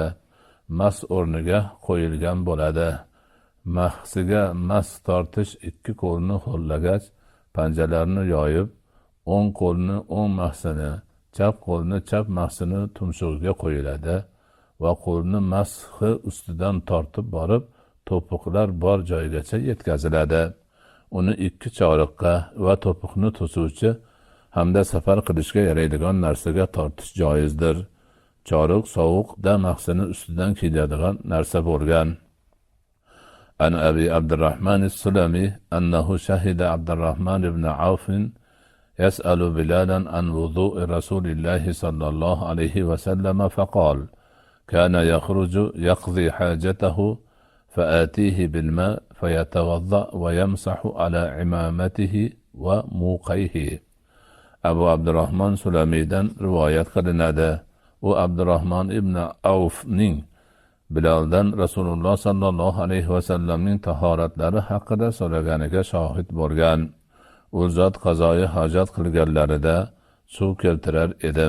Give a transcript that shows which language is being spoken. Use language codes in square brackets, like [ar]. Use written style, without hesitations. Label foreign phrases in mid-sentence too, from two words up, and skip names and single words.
[uz] Masx o'rniga qo'yilgan bo'ladi. Mahsiga masx tortish ikki qo'lni ho'llagach, panjalarni yoyib, o'ng qo'lni o'ng mahsini, chap qo'lni chap mahsini tumshug'iga qo'yiladi va qo'lni masxi ustidan tortib borib, to'piqlar bor joygacha yetkaziladi. Uni ikki choriqqa va to'piqni to'suvchi hamda safar qilishga yaraydigan narsaga tortish joizdir. Choriq sovuqda mahsini ustidan kiyiladigan narsa bo'lgan. [ar] عن أبي عبد الرحمن السلمي أنه شهد عبد الرحمن بن عوف يسأل بلالا عن وضوء رسول الله صلى الله عليه وسلم فقال كان يخرج يقضي حاجته فآتيه بالماء فيتوضأ ويمسح على عمامته وموقيه. [uz] Abu Abdurrahman Sulamidan rivoyat qilinadi. U Abdurrahman ibn Avfning Bilaldan Rasululloh sallallohu alayhi va sallamning tahoratlari haqida so'raganiga shohid bo'lgan. U zot qazoyi hojat qilganlarida suv keltirar edim.